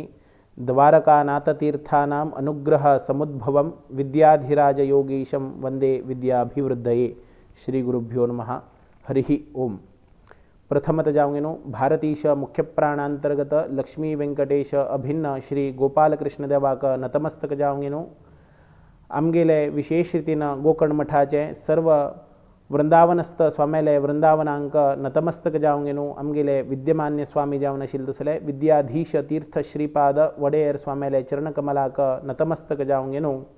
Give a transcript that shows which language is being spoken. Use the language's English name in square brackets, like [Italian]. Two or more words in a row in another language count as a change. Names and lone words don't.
[Sanskrit] द्वारकानाथतीर्थानाम् अनुग्रहसमुद्भवं विद्याधिराजयोगीशं वन्दे विद्याभिवृद्धये। श्री गुरुभ्यो नमः। हरिः ओम। [Konkani] प्रथमत जाऊंगेनो भारतीश मुख्य प्राणांतर्गत लक्ष्मी वेंकटेश अभिन्न श्री गोपालकृष्ण देवाक नतमस्तक जाऊंगेनो। आमगेले विशेष रीतीनं गोकर्ण मठाचे सर्व वृंदावनस्थ स्वाम्याले वृंदावनांक नतमस्तक जाऊंगेनो। आमगेले विद्यमान्य स्वामी जाऊन आशिल तसले विद्याधीश तीर्थ श्रीपाद वडेयर स्वाम्याले चरणकमलाक नतमस्तक जाऊंगेनो।